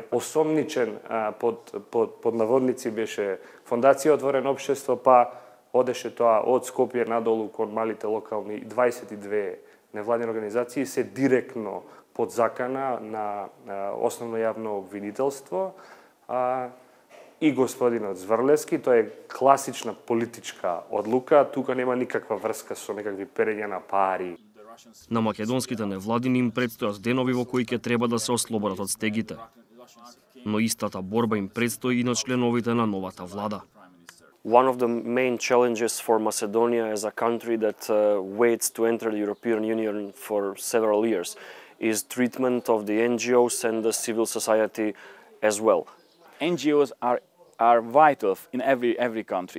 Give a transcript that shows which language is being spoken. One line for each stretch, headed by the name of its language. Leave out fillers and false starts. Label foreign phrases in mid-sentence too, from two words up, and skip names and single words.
Macedonian: Осомничен под наводници беше Фондација Отворено општество, па одеше тоа од Скопје надолу кон малите локални 22 невладини организации се директно под закана на основно јавно обвинителство и господинот Зврлевски. Тоа е класична политичка одлука, тука нема никаква врска со некакви перења на пари. На македонските невладини им предстојат денови во кои ќе треба да се ослободат од стегите. Но истата борба им предстои и на членовите на новата влада.
English: One of the main challenges for Macedonia as a country that waits to enter the European Union for several years is treatment of the NGOs and the civil society as well. NGOs are vital in every country.